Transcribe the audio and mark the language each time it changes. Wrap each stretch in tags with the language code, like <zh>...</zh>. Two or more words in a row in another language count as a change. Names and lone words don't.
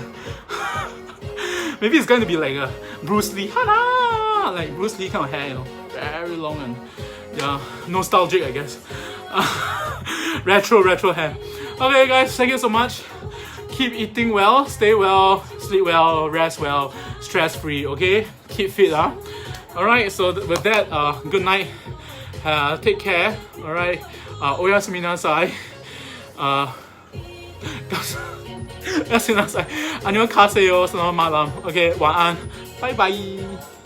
<en>Maybe it's going to be like a Bruce Lee, like Bruce Lee kind of hair, you know, very long and yeah, nostalgic I guess. Retro hair. Okay guys, thank you so much. Keep eating well, stay well, sleep well, rest well, stress free, okay? Keep fit, huh? Alright, so with that, good night. Take care, alright?</en> <ja>おやすみなさい. おやすみなさい.</ja> <ms>Annyeonghaseyo, selamat malam.</ms> <en>Okay, 晚安. Bye bye.</en>